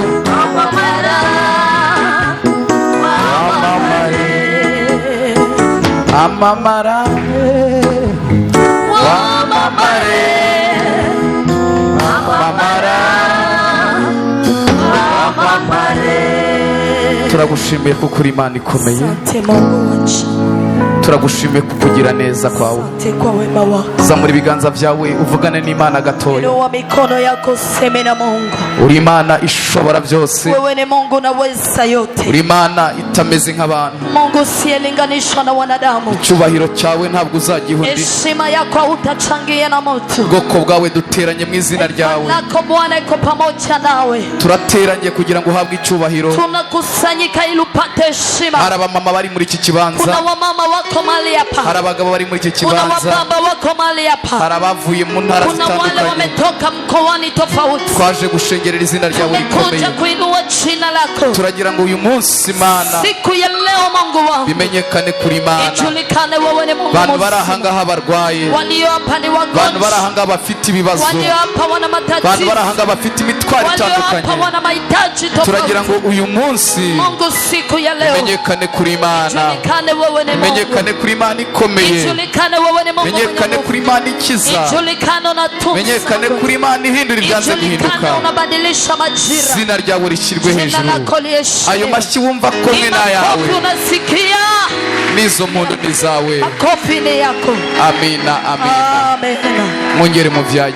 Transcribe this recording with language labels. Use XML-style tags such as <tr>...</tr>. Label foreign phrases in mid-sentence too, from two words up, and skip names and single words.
<rw>Wamamare, amamara, wamamare, amamara, wamamare. Turagushimiye kuko uri Imana ikomeye, turagushimiye kukugira neza kwawe. Zamura ibiganza byawe uvugane n'Imana gatoya. Uri Imana ishobora byose,</rw> <sw>wewe ni Mungu naweza yote,</sw> <rw>uri Imana itameze nk'abantu.</rw> <sw>Mungu usiyelinganishwa na wanadamu.</sw> <rw>Icyubahiro cyawe ntabwo uzagihundi,</rw> <sw>heshima yako hutachangia na mtu.</sw> <rw>ubwoko bwawe duteranye mu izina ryawe,</rw> <sw>nako Bwana iko pamoja nawe.</sw> <rw>turateranye kugira ngo uhabwe icyubahiro.</rw> <sw>Tunakusanyika ili upate heshima.</sw> <rw>Hari abamama bari muri iki kibanza,</rw> <sw>kuna wamama wako mahali hapa,</sw> <rw>hari abagabo bari muri iki</rw> <sw>kuna</sw> <rw>kibanza,</rw> <sw>wababa wako mahali hapa,</sw> <rw>hari abavuye mu ntara</rw> <sw>kuna wale</sw> <rw>zitandukanye.</rw> <sw>wametoka mkoani tofauti.</sw> <rw>Twaje gushengerera izina ryawe rikomeye.</rw> <sw>Tumekuja kuinua jina lako.</sw> <rw>Turagira ngo uyu munsi Imana</rw> <sw>siku ya leo Mungu wangu</sw> <rw>bimenyekane kuri Imana.</rw> <sw>ijulikane wewe ni Mungu.</sw> <rw>Bantu barahangaha barwaye,</rw> <sw>walio hapa ni wagonjwa,</sw> <rw>bantu barahangaha bafite ibibazo,</rw> <sw>walio hapa wana matatizo,</sw> <rw>bantu barahangaha bafite imitwaro itandukanye.</rw> <sw>walio hapa wana mahitaji tofauti.</sw> <rw>Turagira ngo uyu munsi</rw> <sw>Mungu siku ya leo</sw> <rw>bimenyekane kuri Imana,</rw> <sw>ijulikane wewe ni Mungu,</sw> <rw>bimenyekane kuri Imana ikomeye,</rw> <sw>ijulikane wewe ni Mungu,</sw> <rw>bimenyekane kuri Imana ikiza,</rw> <sw>ijulikane unatunza,</sw> <rw>bimenyekane kuri Imana ihindura ibyanze guhinduka.</rw> <sw>unabadilisha majira,</sw> <rw>izina ryawe rishyirwe hejuru. Ayo mashyi wumva ko ni ayawe,</rw> <sw>unasikia</sw> <rw>nizo muntu ni zawe.</rw> <sw>makofi ni yako. Amina, amina.</sw> <en>Amen.</en> <rw>Mwongere mu byagire.</rw>